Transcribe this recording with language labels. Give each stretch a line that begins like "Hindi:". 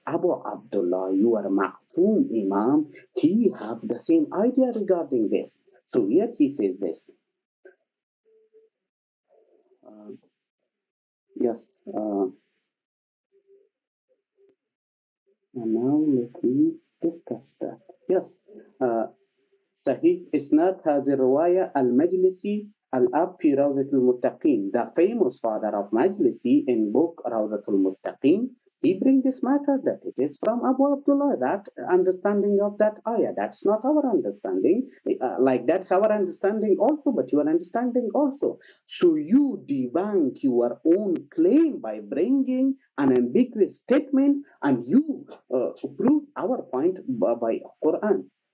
English: Abu Abdullah, you are Ma'foom Imam. He have the same idea regarding this. So here he says this. Yes. And now let me discuss that. Yes.
Arabic: صحيح إسناد هذه الرواية المجلسي الأب في روضة المتقين.
English: The famous father of Majlisi in book روضة المتقين, he bring this matter that it is from Abu Abdullah, that understanding of that ayah. That's not our understanding. Like that's our understanding also, but your understanding also. So you debunk your own claim by bringing an ambiguous statement, and you prove our point by Quran.